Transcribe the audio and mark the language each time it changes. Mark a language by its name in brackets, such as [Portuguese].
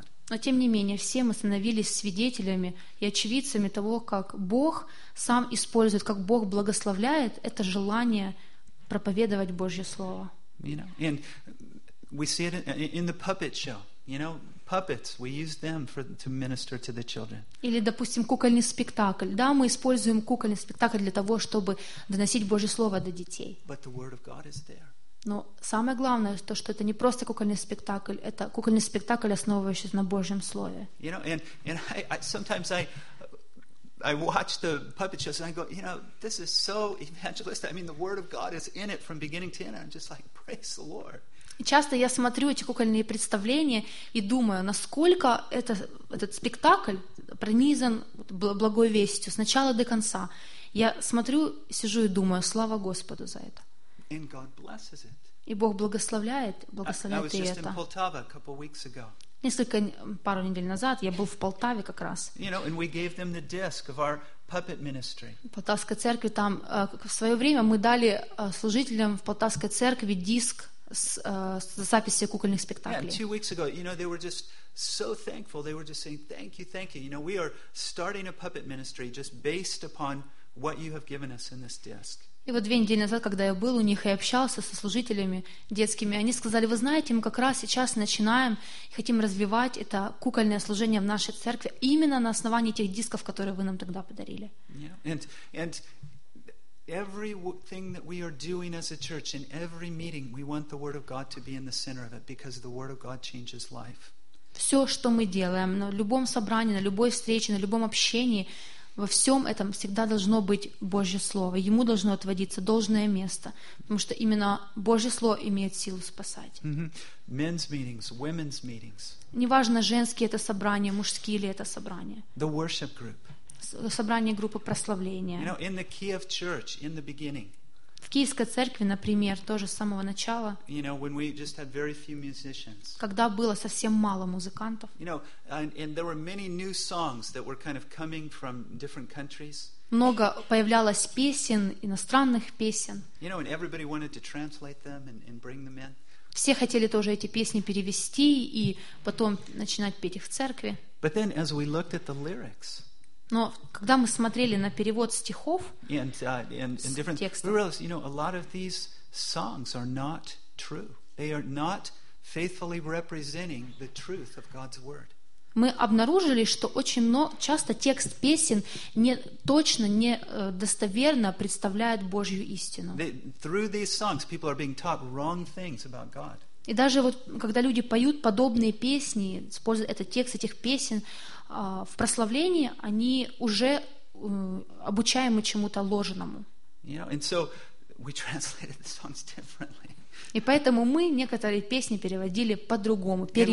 [Russian] Но тем не менее, все мы становились свидетелями и очевидцами того, как Бог сам использует, как Бог благословляет это желание проповедовать Божье Слово. [English] You know, and we see it in the puppet show. You know, puppets. We use them to minister to the children. [Russian] Или, допустим, кукольный спектакль. Да, мы используем кукольный спектакль для того, чтобы доносить Божье слово до детей. [English] But the word of God is there. [Russian] Но самое главное то, что это не просто кукольный спектакль. Это кукольный спектакль, основывающийся на Божьем слове. [English] You know, and I watch the puppet shows and I go, you know, this is so evangelistic. I mean, the word of God is in it from beginning to end. I'm just like, praise the Lord. [Russian] И часто я смотрю эти кукольные представления и думаю, насколько этот спектакль пронизан благой вестью с начала до конца. Я смотрю, сижу и думаю, слава Господу за это. [English] And God blesses it. [Russian] И Бог благословляет и это. [English] I was just in Poltava a couple weeks ago. [Russian] Несколько, пару недель назад я был в Полтаве как раз. [English] You know, and we gave them the disc of our puppet ministry. [Russian] В Полтавской церкви там в свое время мы дали служителям в Полтавской церкви диск с записью кукольных спектаклей. [English] Yeah, 2 weeks ago, you know, they were just so thankful. They were just saying, thank you. You know, we are starting a puppet ministry just based upon what you have given us in this disc. [Russian] И вот 2 недели назад, когда я был у них и общался со служителями детскими, они сказали: вы знаете, мы как раз сейчас начинаем и хотим развивать это кукольное служение в нашей церкви именно на основании тех дисков, которые вы нам тогда подарили. [English] And everything that we are doing as a church, in every meeting, we want the Word of God to be in the center of it, because the Word of God changes life. [Russian] Все, что мы делаем, на любом собрании, на любой встрече, на любом общении, во всем этом всегда должно быть Божье Слово. Ему должно отводиться должное место, потому что именно Божье Слово имеет силу спасать. [English] Mm-hmm. Men's meetings, women's meetings. [Russian] Неважно, женские это собрания, мужские ли это собрания. [English] The worship group. [Russian] Собрание группы прославления. [English] You know, in the Kiev church, in the beginning. [Russian] В Киевской церкви, например, тоже с самого начала, [English] you know, when we just had very few musicians, [Russian] когда было совсем мало музыкантов, [English] you know, and there were many new songs that were kind of coming from different countries. [Russian] Много появлялось песен, иностранных песен. [English] You know, and everybody wanted to translate them and bring them in. [Russian] Все хотели тоже эти песни перевести и потом начинать петь их в церкви. [English] But then, as we looked at the lyrics, [Russian] Но когда мы смотрели на перевод стихов, текстов, [English] we realized, you know, a lot of these songs are not true. They are not faithfully representing the truth of God's word. [Russian] Мы обнаружили, что очень часто текст песен не достоверно представляет Божью истину. [English] Through these songs, people are being taught wrong things about God. [Russian] И даже вот, когда люди поют подобные песни, используют этот текст этих песен в прославлении, они уже обучаемы чему-то ложному. [English] You know, and so we translated the songs differently. [Russian] И поэтому мы некоторые песни переводили по-другому,